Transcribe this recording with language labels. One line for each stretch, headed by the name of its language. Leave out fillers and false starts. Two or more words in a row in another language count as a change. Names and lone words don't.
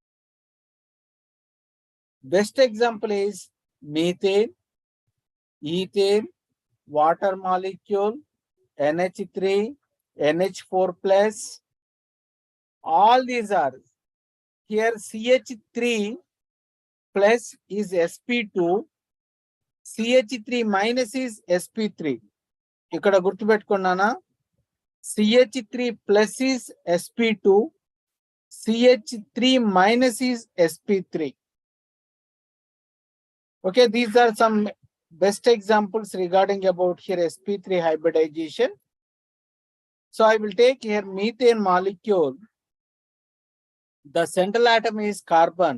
English: Best example is methane, ethane, water molecule, NH3, NH4 plus. All these are here. CH3 plus is sp2, CH3 minus is sp3.
Telugu: ఇక్కడ గుర్తుపెట్టుకున్నానా?
English: CH3 plus is sp2, CH3 minus is sp3. Okay, these are some best examples regarding about here sp3 hybridization. So I will take here methane molecule. The central atom is carbon.